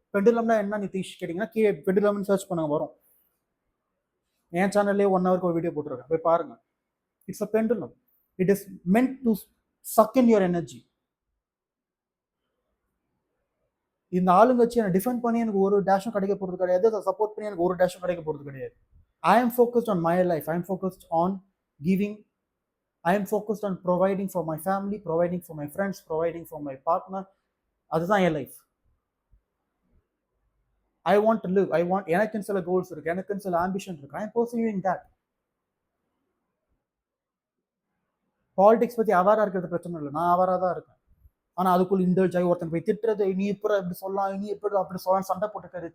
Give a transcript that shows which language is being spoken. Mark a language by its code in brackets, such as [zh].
[ta] பெண்டுலம்னா என்ன நிதிஷ் கேட்டிங்கன்னா கீழே பெண்டுலம்னு சர்ச் பண்ணுங்க வரும். என் சேனல்லே 1 ஹவருக்கு ஒரு வீடியோ போட்டிருக்கேன், போய் பாருங்க. [en] It's a pendulum. It is meant to suck in your energy. [ta] இந்த ஆளுங்கட்சி என்னை டிஃபெண்ட் பண்ணி எனக்கு ஒரு டேஷும் கிடைக்க போகிறது கிடையாது, அதை சப்போர்ட் பண்ணி எனக்கு ஒரு டேஷும் கிடைக்க போகிறது கிடையாது. [en] I am focused on my life. I am focused on giving. I am focused on providing for my family, providing for my friends, providing for my partner. [ta] அதுதான் என் life. [en] I want to live. [ta] எனக்குன்னு சில goals இருக்கு, எனக்குன்னு சில ambition இருக்கு. [en] I am pursuing that. [ta] Politics பற்றி அவாரா இருக்கிறது பிரச்சனை இல்லை, நான் அவாரா தான் இருக்கேன். ஆனால் அதுக்குள்ள இண்டல்ஜ் ஆகி ஒருத்தன் போய் திட்டுறது, நீ இப்போ இப்படி சொல்லலாம், நீ எப்படி அப்படி சொல்லலாம், சண்டை போட்டுக்கிறது.